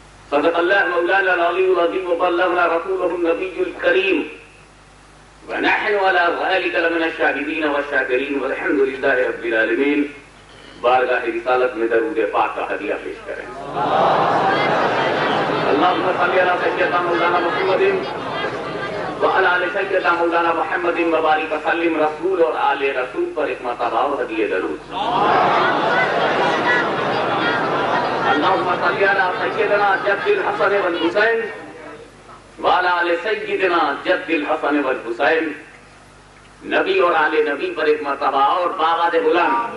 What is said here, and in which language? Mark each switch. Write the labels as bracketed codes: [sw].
[ar] صدق الله مولانا العلي العظيم وبلغنا رسوله النبي الكريم ونحن على ذلك لمن الشاهدين والشاكرين والحمد لله رب العالمين. [ur] بارگاہ رسالت میں درود پاک کا ہدیہ پیش کریں. [ar] اللهم صل على سيدنا مولانا محمد وعلى آل سيدنا مولانا محمد وبارك وسلم. [ur] رسول اور آل رسول پر ایک مرتبہ اور ہدیہ درود. [ar] اللهم صل على سيدنا جد الحسن والحسين وعلى آل سيدنا جد الحسن والحسين. [ur] نبی اور آل نبی پر ایک مرتبہ اور باغات بلند.